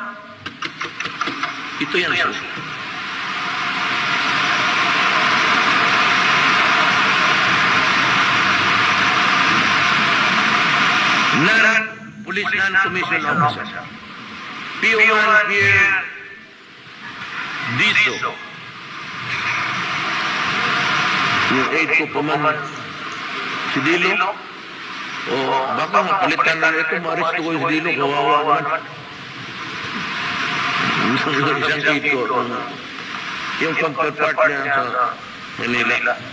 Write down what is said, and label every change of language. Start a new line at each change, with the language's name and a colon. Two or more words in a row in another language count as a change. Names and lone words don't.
Filipino: Ito yan, sir.
English: Police Non-Commissioned Officer.
Filipino: PO1 Pierre Diso. Yung aid ko pa man si Dilo. O baka mapalitan na ito, ma-arresto ko yung si Dilo, kawawa naman. Isang aid ko, yung counterpart niya sa Manila.